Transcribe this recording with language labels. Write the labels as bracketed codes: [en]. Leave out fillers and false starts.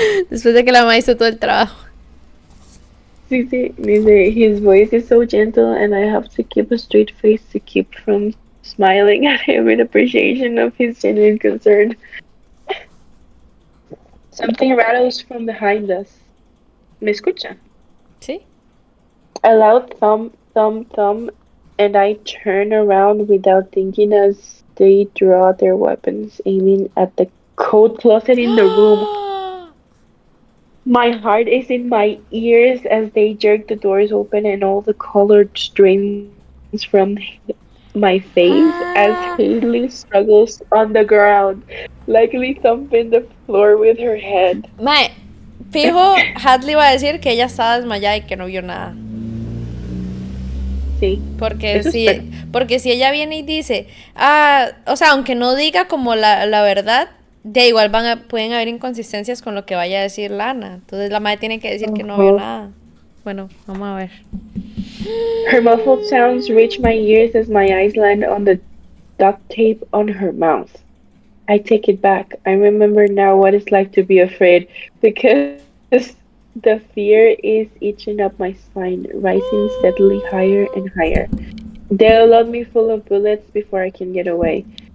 [es] Después de que la mamá hizo todo el trabajo. Sí, dice, [en] his voice is so gentle and I have to keep a straight face to keep from smiling at him in appreciation of his genuine concern. Something rattles from behind us. [es] ¿Me escucha? ¿Sí? [en] A loud thump, thump, thump, and I turn around without thinking as they draw their weapons, aiming at the coat closet in the room. My heart is in my ears as they jerk the doors open and all the color strains from my face as Haley struggles on the ground, likely thumping the floor with her head. [es] Mae, fijo, Hadley va a decir que ella estaba desmayada y que no vio nada. Sí. Porque si ella viene y dice, o sea, aunque no diga como la verdad, de igual pueden haber inconsistencias con lo que vaya a decir Lana. Entonces la madre tiene que decir que no vio nada. Bueno, vamos a ver. [en] Her muffled sounds reach my ears as my eyes land on the duct tape on her mouth. I take it back. I remember now what it's like to be afraid, because the fear is itching up my spine, rising steadily higher and higher. They'll load me full of bullets before I can get away.